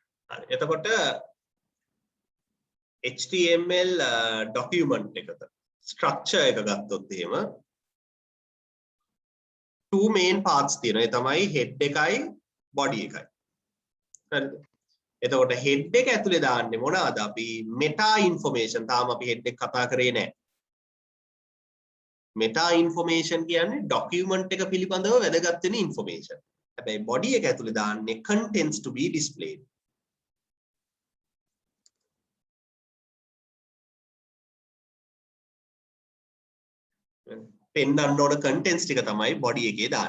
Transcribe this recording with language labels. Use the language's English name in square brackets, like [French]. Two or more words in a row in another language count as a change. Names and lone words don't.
[Sinhala] හරි. එතකොට [English] HTML document [Sinhala] එකක structure එක ගත්තොත් එහෙම [English] two main parts [Sinhala] තියෙනවා. ඒ තමයි head එකයි body එකයි. හරිද? එතකොට head එක ඇතුලේ දාන්නේ මොනවාද? අපි [English] meta information. [Sinhala] තාම අපි head එක කතා කරේ නැහැ. [English] meta information [Sinhala] කියන්නේ document එක පිළිබඳව වැදගත් වෙන information. හැබැයි body එක ඇතුලේ දාන්නේ [English] contents to be displayed. [Sinhala] පෙන්වන්න ඕන contents ටික තමයි body එකේ දාන්නේ.